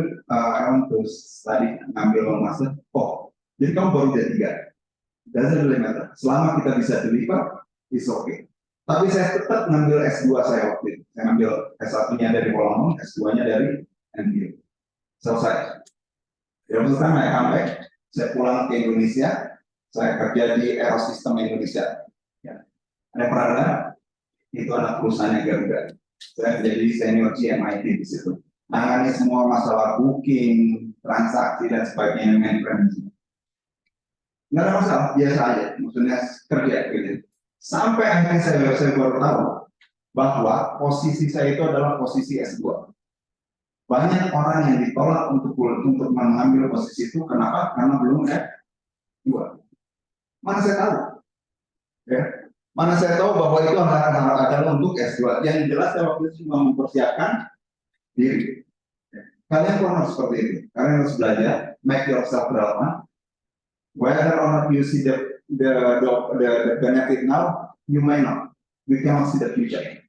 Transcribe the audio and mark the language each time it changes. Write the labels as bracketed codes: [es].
[en] I want to study, [id] ngambil master. Oh, jadi kamu baru D3. [en] Doesn't really matter. [id] Selama kita bisa deliver, [en] it's okay. [id] Tapi saya tetap ngambil S2 saya waktu itu. Saya ngambil S1-nya dari Wollongong, S2-nya dari NTU. Selesai. Yang pertama saya comeback, saya pulang ke Indonesia, saya kerja di Aerosystem Indonesia. Ya. Ada pernah dengar? Itu anak perusahaannya Garuda. Saya jadi senior GMIT di situ. Nangani semua masalah booking, transaksi dan sebagainya, maintenance. Nggak ada masalah, biasa aja. Maksudnya kerja gitu. Sampai akhirnya saya baru tahu bahwa posisi saya itu adalah posisi S2. Banyak orang yang ditolak untuk mengambil posisi itu, kenapa? Karena belum ada S2. Mana saya tahu? Ya. Mana saya tahu bahwa itu adalah untuk S2. Yang jelas saya waktu itu cuma mempersiapkan diri. Kalian pun harus seperti itu. Kalian harus belajar, [en] make yourself relevant. Whether or not you see the benefit now, you may not. You cannot see the future.